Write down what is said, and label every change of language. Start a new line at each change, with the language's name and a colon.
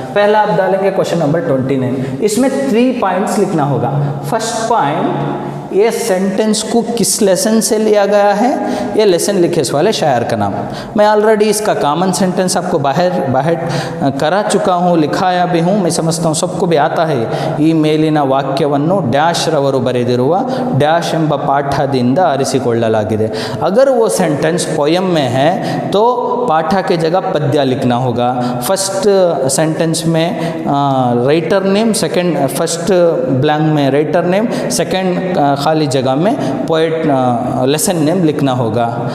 Hindi: पहला आप डालेंगे क्वेश्चन नंबर 29, इसमें 3 पॉइंट्स लिखना होगा। फर्स्ट पॉइंट, ये सेंटेंस को किस लेसन से लिया गया है, ये लेसन लिखे इस वाले शायर का नाम। मैं ऑलरेडी इसका कॉमन सेंटेंस आपको बाहर करा चुका हूँ, लिखाया भी हूँ। मैं समझता हूँ सबको भी आता है।
Kannada: ಈ ಮೇಲಿನ ವಾಕ್ಯವನ್ನು ಡ್ಯಾಶ್ ರವರು ಬರೆದಿರುವ ಡ್ಯಾಶ್ ಎಂಬ ಪಾಠದಿಂದ ಆರಿಸಿಕೊಳ್ಳಲಾಗಿದೆ।
Hindi: अगर वो सेंटेंस पोयम में है तो पाठ के जगह पद्य लिखना होगा। फर्स्ट सेंटेंस में writer name, second first blank में राइटर नेम, सेकंड खाली जगह में पोएट लेसन नेम लिखना होगा।